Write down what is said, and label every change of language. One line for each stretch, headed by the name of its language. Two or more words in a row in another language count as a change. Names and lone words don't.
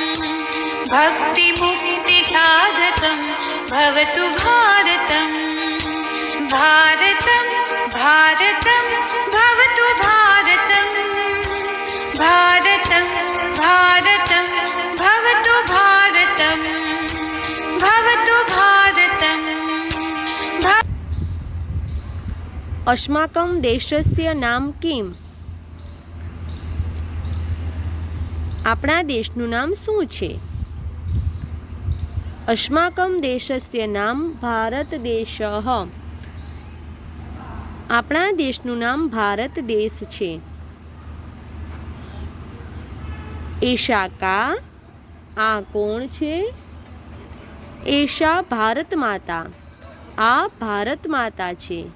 Sanskrit: भक्तिमुक्तिसाधकं भवतु भारतम् भारतं भारतं भवतु भारतं भारतं भारतं भवतु भारतं भवतु भारतं। अस्माकं देशस्य नाम किम?
Gujarati: આપણા દેશનું નામ શું છે?
Sanskrit: अस्माकं देशस्य नाम भारत देशः।
Gujarati: આપણા દેશનું નામ ભારત દેશ છે। એશા કા આ કોણ છે? એશા ભારત માતા આ ભારત માતા છે।